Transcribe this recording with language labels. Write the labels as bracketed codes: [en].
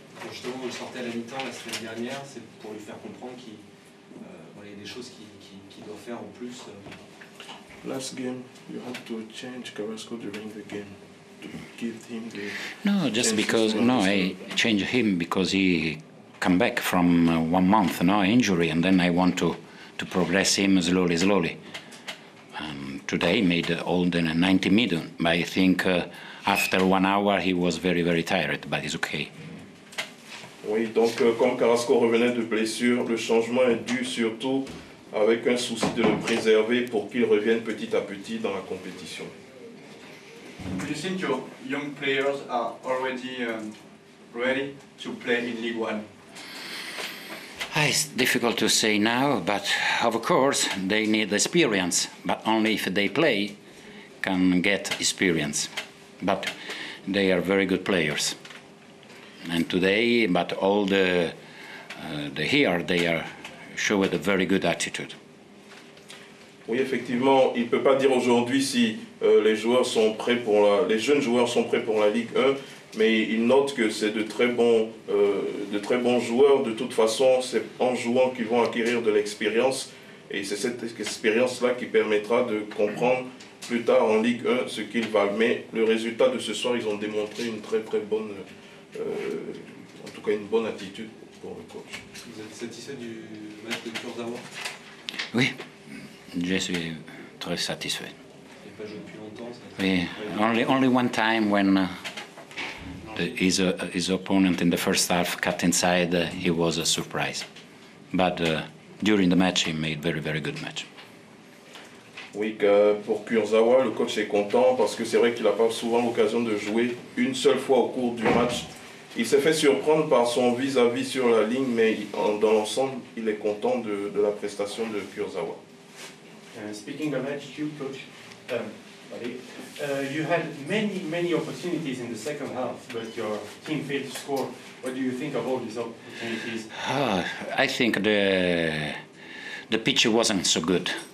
[fr] Justement, vous le sortez à la mi-temps la semaine dernière, c'est pour lui faire comprendre qu'il y a des choses qu'il doit faire en plus. [en] Last game, you had to change Carrasco during the game to give him the. No, just because I changed him because he come back from 1 month injury, and then I want to progress him slowly. Today made all the 90 minutes, but I think after 1 hour he was very, very tired, but it's okay. [fr] Oui, donc comme Carrasco revenait de blessure, le changement est dû surtout avec un souci de le préserver pour qu'il revienne petit à petit dans la compétition. [en] Do you think your young players are already ready to play in League One? It's difficult to say now, but of course they need experience, but only if they play can get experience. But they are very good players. And today, but all the here, they are showing a very good attitude. [fr] Oui, effectivement, il ne peut pas dire aujourd'hui si les jeunes joueurs sont prêts pour la Ligue 1, mais il note que c'est de très bons joueurs. De toute façon, c'est en jouant qu'ils vont acquérir de l'expérience Et c'est cette expérience-là qui permettra de comprendre plus tard en Ligue 1 ce qu'ils valent. Mais le résultat de ce soir, ils ont démontré une très très bonne, en tout cas une bonne attitude pour le coach. Vous êtes satisfait du match de Kurzawa? Oui, je suis très satisfait. Il n'a pas joué depuis longtemps. [en] Oui, only one time when his opponent in the first half cut inside, he was a surprise. But during the match, he made very good match. [fr] Oui, pour Kurzawa, le coach est content parce que c'est vrai qu'il n'a pas souvent l'occasion de jouer une seule fois au cours du match. Il s'est fait surprendre par son vis-à-vis sur la ligne, mais dans l'ensemble, il est content de la prestation de Kurzawa. [en] Speaking of attitude, coach, you had many opportunities in the second half, but your team failed to score. What do you think of all these opportunities? I think the pitch wasn't so good.